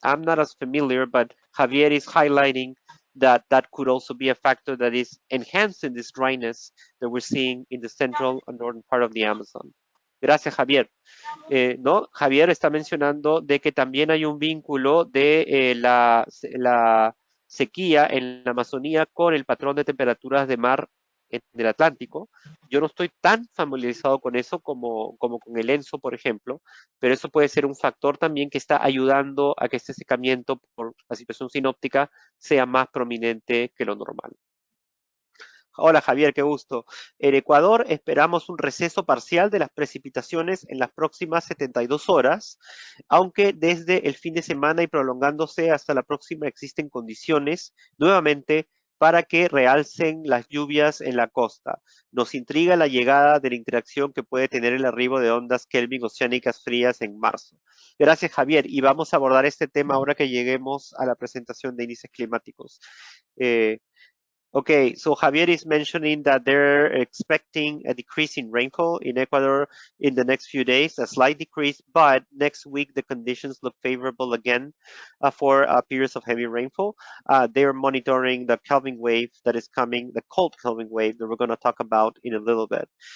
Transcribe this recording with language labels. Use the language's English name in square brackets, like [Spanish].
[English] I'm not as familiar, but Javier is highlighting that could also be a factor that is enhancing this dryness that we're seeing in the central and northern part of the Amazon. [Spanish] Gracias, Javier. No, Javier está mencionando de que también hay un vínculo de la sequía en la Amazonía con el patrón de temperaturas de mar en el Atlántico. Yo no estoy tan familiarizado con eso como con el ENSO, por ejemplo, pero eso puede ser un factor también que está ayudando a que este secamiento por la situación sinóptica sea más prominente que lo normal. Hola Javier, qué gusto. En Ecuador esperamos un receso parcial de las precipitaciones en las próximas 72 horas, aunque desde el fin de semana y prolongándose hasta la próxima existen condiciones nuevamente para que realcen las lluvias en la costa. Nos intriga la llegada de la interacción que puede tener el arribo de ondas Kelvin oceánicas frías en marzo. Gracias Javier, y vamos a abordar este tema ahora que lleguemos a la presentación de índices climáticos. [English] Okay, so Javier is mentioning that they're expecting a decrease in rainfall in Ecuador in the next few days, a slight decrease, but next week the conditions look favorable again for periods of heavy rainfall. They're monitoring the Kelvin wave that is coming, the cold Kelvin wave that we're going to talk about in a little bit.